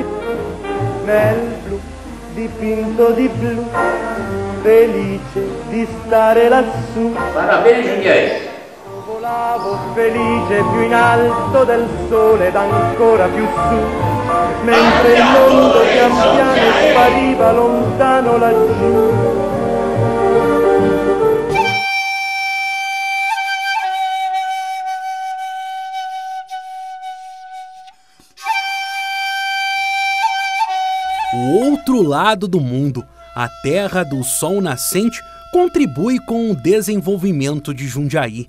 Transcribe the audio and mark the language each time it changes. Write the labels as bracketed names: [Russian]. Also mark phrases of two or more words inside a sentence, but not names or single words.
[Italian] Nel blu dipinto di blu, felice di stare lassù. [Portuguese] Parabéns, Jundiaí. [Italian] Volavo felice più in alto del sole ed ancora più su, mentre il mondo pian piano spariva lontano laggiù. [Portuguese] O outro lado do mundo, a terra do sol nascente, contribui com o desenvolvimento de Jundiaí.